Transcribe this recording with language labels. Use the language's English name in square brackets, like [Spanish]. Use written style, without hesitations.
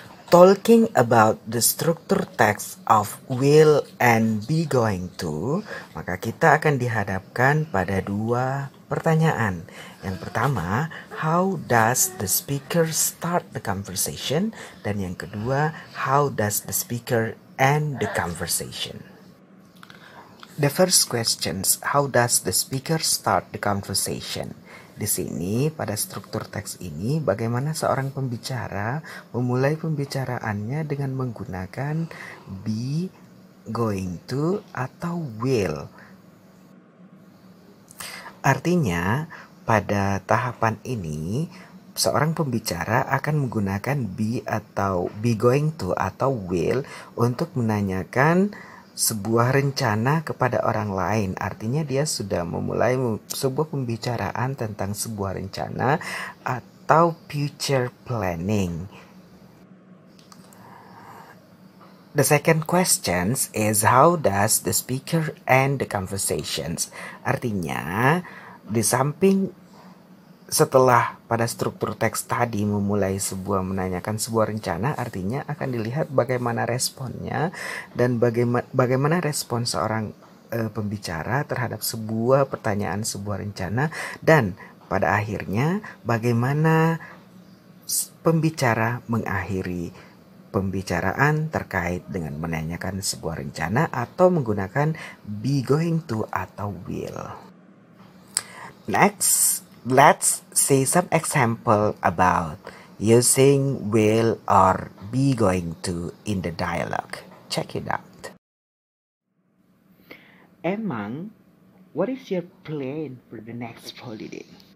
[English] Talking about the structure text of will and be going to, [Indonesian] maka kita akan dihadapkan pada dua pertanyaan. Yang pertama, [English] how does the speaker start the conversation? [Indonesian] Dan yang kedua, [English] how does the speaker end the conversation? The first questions, how does the speaker start the conversation? [Indonesian] Di sini pada struktur teks ini bagaimana seorang pembicara memulai pembicaraannya dengan menggunakan be, going to, atau will. Artinya pada tahapan ini seorang pembicara akan menggunakan be atau be going to atau will untuk menanyakan sebuah rencana kepada orang lain. Artinya dia sudah memulai sebuah pembicaraan tentang sebuah rencana atau future planning. [English] The second question is, how does the speaker end the conversations? [Indonesian] Artinya di samping setelah pada struktur teks tadi memulai menanyakan sebuah rencana, artinya akan dilihat bagaimana responnya dan bagaimana respon seorang pembicara terhadap sebuah pertanyaan, sebuah rencana, dan pada akhirnya bagaimana pembicara mengakhiri pembicaraan terkait dengan menanyakan sebuah rencana atau menggunakan be going to atau will. [English] Next, let's see some example about using will or be going to in the dialogue. Check it out. Emang, what is your plan for the next holiday?